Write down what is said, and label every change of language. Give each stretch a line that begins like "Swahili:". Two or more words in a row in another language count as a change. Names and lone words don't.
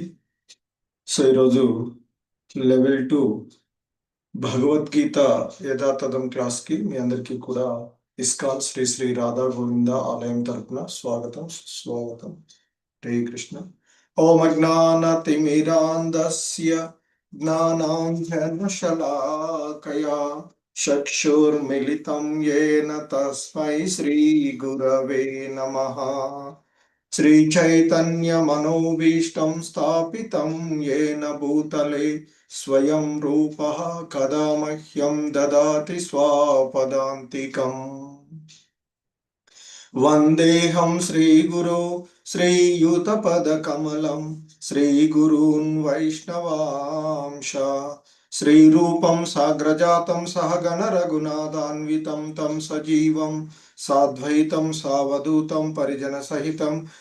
Telugu: సో ఈరోజు లెవెల్ 2 భగవద్గీత యథాతథం క్లాస్కి మీ అందరికీ కూడా ఇస్కాన్ శ్రీ శ్రీ రాధా గోవింద ఆలయం తరపున స్వాగతం స్వాగతం.
Sanskrit: హరే కృష్ణ. ఓం అజ్ఞానతిమిరాంధస్య జ్ఞానాంజనశలాకయా చక్షుర్మిలితం యేన తస్మై శ్రీ గురవే నమః. श्रीचैतन्यमनोभीष्टं स्थापितं येन भूतले स्वयं रूपः कदा मह्यं ददाति स्वापदान्तिकम्. वन्देऽहं श्रीगुरो श्रीयुतपदकमलं श्रीगुरून् वैष्णवांश श्रीरूपं साग्रजातं सहगण रघुनाथान्वितं तं सजीवं साद्वैतं सावधूतं परिजनसहितं